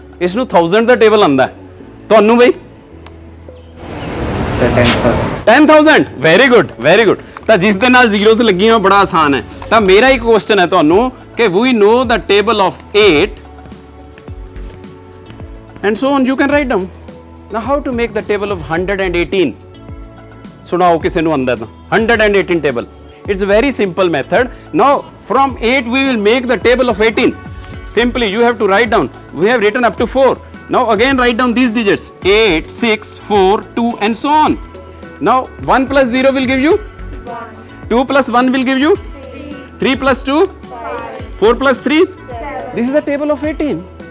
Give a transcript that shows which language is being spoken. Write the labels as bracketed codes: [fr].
[pa] ਇਸ ਨੂੰ 1000 ਦਾ ਟੇਬਲ ਆਂਦਾ ਤੁਹਾਨੂੰ ਬਈ 10,000 [en] Very good very good. [pa] ਤਾਂ ਜਿਸ ਦੇ ਨਾਲ ਜ਼ੀਰੋਸ ਲੱਗੀਆਂ ਬੜਾ ਆਸਾਨ ਹੈ। ਤਾਂ ਮੇਰਾ ਇੱਕ ਕੁਐਸਚਨ ਹੈ ਤੁਹਾਨੂੰ ਕਿ [en] We know the table of 8 and so on you can write down. Now how to make the table of 118? [pa] ਸੁਣਾਓ ਕਿਸੇ ਨੂੰ ਆਂਦਾ ਤਾਂ 118 table. [en] It's a very simple method. Now from 8 we will make the table of 18. Simply you have to write down. We have written up to 4. Now again write down these digits 8, 6, 4, 2 and so on. Now 1 plus 0 will give you 1. 2 plus 1 will give you 3 plus 2 4 plus 3 This is the table of 18.